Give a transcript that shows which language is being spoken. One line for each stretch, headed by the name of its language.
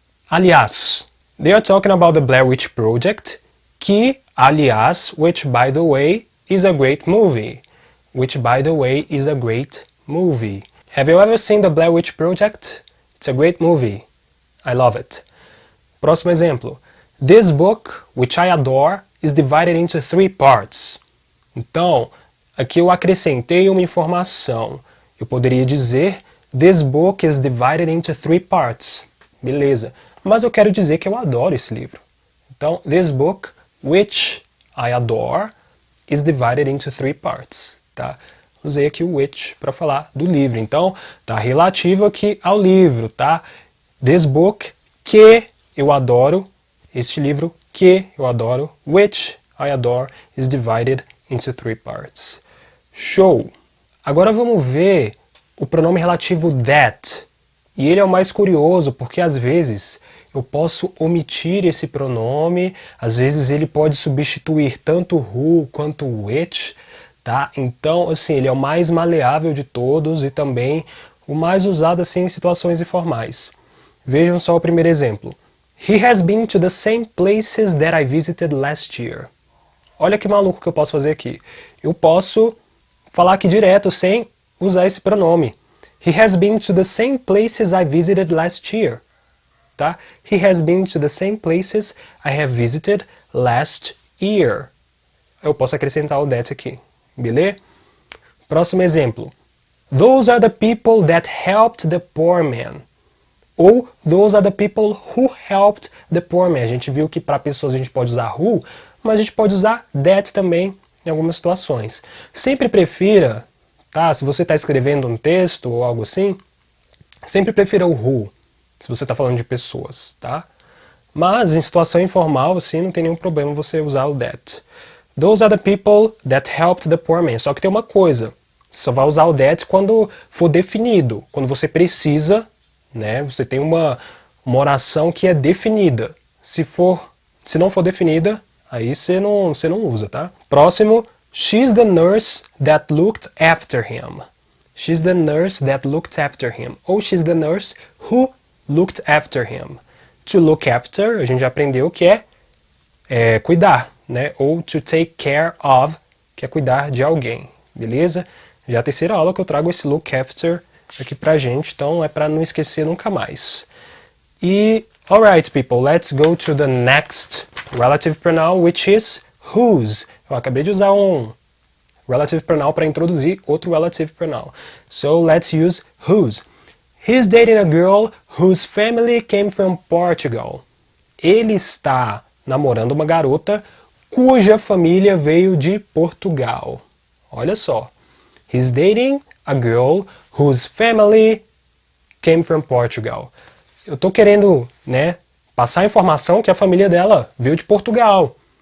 English: Aliás, they are talking about the Blair Witch Project,
Portuguese: que, aliás,
English: which by the way, is a great movie. Which by the way, is a great movie. Have you ever seen the Blair Witch Project? It's a great movie. I love it.
Portuguese: Próximo exemplo.
English: This book, which I adore, is divided into 3 parts.
Portuguese: Então, aqui eu acrescentei uma informação. Eu poderia dizer,
English: this book is divided into 3 parts.
Portuguese: Beleza. Mas eu quero dizer que eu adoro esse livro.
English: Então, this book, which I adore, is divided into 3 parts.
Portuguese: Tá? Usei aqui o which para falar do livro. Então, tá relativo aqui ao livro, tá?
English: This book,
Portuguese: que eu adoro. Este livro, que eu adoro.
English: Which I adore, is divided into 3 parts.
Portuguese: Show! Agora vamos ver o pronome relativo that. E ele é o mais curioso, porque às vezes eu posso omitir esse pronome, às vezes ele pode substituir tanto who quanto which, tá? Então, assim, ele é o mais maleável de todos e também o mais usado assim em situações informais. Vejam só o primeiro exemplo.
English: He has been to the same places that I visited last year.
Portuguese: Olha que maluco que eu posso fazer aqui. Eu posso falar aqui direto sem usar esse pronome.
English: He has been to the same places I visited last year. Tá? He has been to the same places I have visited last year.
Portuguese: Eu posso acrescentar o that aqui. Beleza? Próximo exemplo.
English: Those are the people that helped the poor man.
Portuguese: Ou
English: those are the people who helped the poor man.
Portuguese: A gente viu que para pessoas a gente pode usar who, mas a gente pode usar that também em algumas situações. Sempre prefira, tá? Se você está escrevendo um texto ou algo assim, sempre prefira o who, se você está falando de pessoas, tá? Mas em situação informal, assim, não tem nenhum problema você usar o that. Those are the people that helped the poor man. Só que tem uma coisa, só vai usar o that quando for definido, quando você precisa, né? Você tem uma oração que é definida. Se não for definida, aí você não usa, tá?
English: Próximo, she's the nurse that looked after him. She's the nurse that looked after him. Ou she's the nurse who looked after him.
Portuguese: To look after, a gente já aprendeu que é cuidar, né? Ou to take care of, que é cuidar de alguém, beleza? Já é a terceira aula que eu trago esse look after aqui pra gente, então é pra não esquecer nunca mais.
English: E, alright people, let's go to the next relative pronoun, which is whose.
Portuguese: Eu acabei de usar um relative pronoun para introduzir outro relative pronoun.
English: So let's use whose. He's dating a girl whose family came from Portugal.
Portuguese: Ele está namorando uma garota cuja família veio de Portugal. Olha só.
English: He's dating a girl whose family came from Portugal.
Portuguese: Eu tô querendo, né, passar a informação que a família dela veio de Portugal.